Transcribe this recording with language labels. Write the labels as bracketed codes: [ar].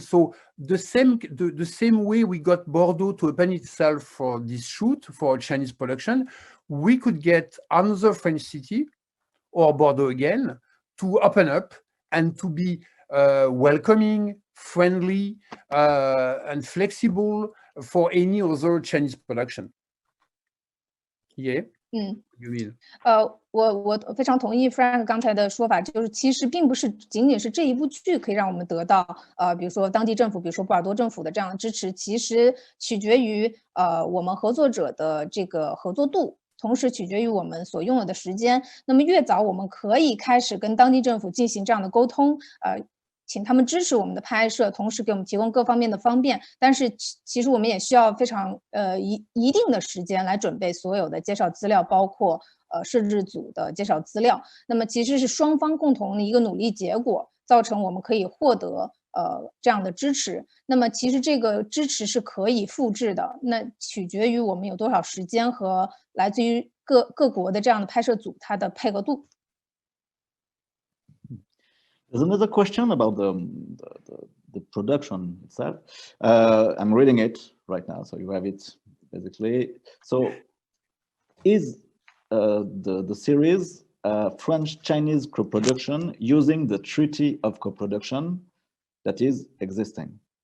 [en] So the same way we got Bordeaux to open itself for this shoot for a Chinese production, we could get another French city or Bordeaux again to open up and to be welcoming, friendly, and flexible for any other Chinese production. Yeah. You mean? [zh] 我非常同意 Frank 刚才的说法，就是其实并不是仅仅是这一部剧可以让我们得到比如说当地政府，比如说波尔多政府的这样的支持，其实取决于我们合作者的这个合作度，同时取决于我们所拥有的时间。那么越早我们可以开始跟当地政府进行这样的沟通，请他们支持我们的拍摄，同时给我们提供各方面的方便。但是其实我们也需要非常一定的时间来准备所有的介绍资料，包括摄制组的介绍资料。那么其实是双方共同的一个努力结果，造成我们可以获得这样的支持。那么其实这个支持是可以复制的，那取决于我们有多少时间和来自于各国的这样的拍摄组它的配合度。 [en] There's another question about the production itself. I'm reading it right now, so you have it basically. So, is the series French-Chinese co-production using the Treaty of Co-production that is existing?